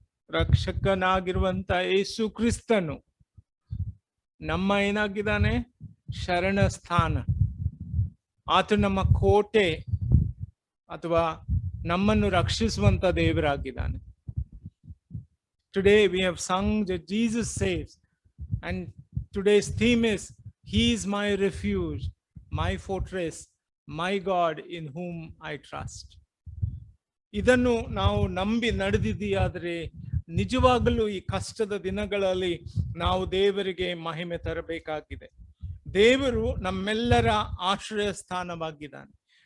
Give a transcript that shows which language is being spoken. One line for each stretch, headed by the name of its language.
Kannada: ರಕ್ಷಕನಾಗಿರುವಂತ ಯೇಸು ಕ್ರಿಸ್ತನು ನಮ್ಮ ಏನಾಗಿದ್ದಾನೆ? ಶರಣ ಸ್ಥಾನ. ಆತ ನಮ್ಮ ಕೋಟೆ ಅಥವಾ ನಮ್ಮನ್ನು ರಕ್ಷಿಸುವಂತ ದೇವರಾಗಿದ್ದಾನೆ.
English: Today we have sung that Jesus saves, and today's theme is He is my refuge, my fortress, my God in whom I trust.
Kannada: ಇದನ್ನು ನಾವು ನಂಬಿ ನಡೆದಿದೆಯಾದರೆ ನಿಜವಾಗಲೂ ಈ ಕಷ್ಟದ ದಿನಗಳಲ್ಲಿ ನಾವು ದೇವರಿಗೆ ಮಹಿಮೆ ತರಬೇಕಾಗಿದೆ. ದೇವರು ನಮ್ಮೆಲ್ಲರ ಆಶ್ರಯ ಸ್ಥಾನವಾಗಿದ್ದಾನೆ.